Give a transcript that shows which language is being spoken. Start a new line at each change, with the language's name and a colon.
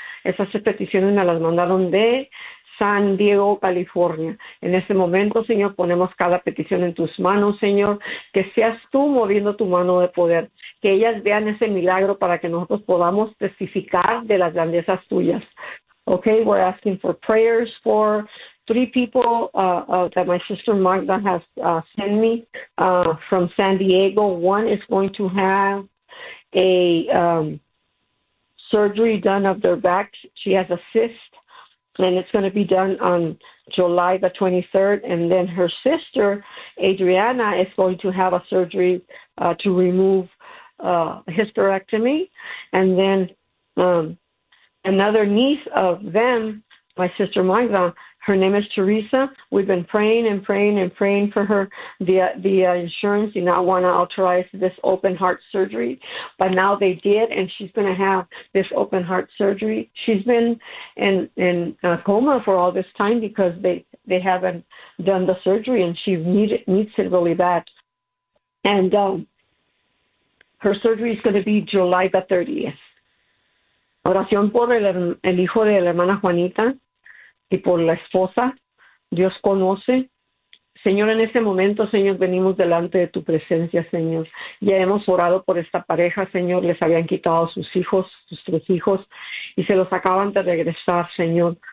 Spanish: Esas peticiones me las mandaron de San Diego, California. En este momento, Señor, ponemos cada petición en tus manos, Señor, que seas tú moviendo tu mano de poder, que ellas vean ese milagro para que nosotros podamos testificar de las grandezas tuyas.
English: Okay, we're asking for prayers for three people that my sister Magda has sent me from San Diego. One is going to have a surgery done of their back. She has a cyst. And it's going to be done on July the 23rd. And then her sister, Adriana, is going to have a surgery to remove hysterectomy. And then another niece of them, my sister Magda, her name is Teresa. We've been praying and praying and praying for her. The insurance did not want to authorize this open heart surgery, but now they did, and she's going to have this open heart surgery. She's been in a coma for all this time because they haven't done the surgery, and she needs it really bad. And her surgery is going to be July the 30th.
Spanish: Oración por el hijo de la hermana Juanita. Y por la esposa, Dios conoce. Señor, en este momento, Señor, venimos delante de tu presencia, Señor. Ya hemos orado por esta pareja, Señor. Les habían quitado sus hijos, sus tres hijos, y se los acaban de regresar, Señor.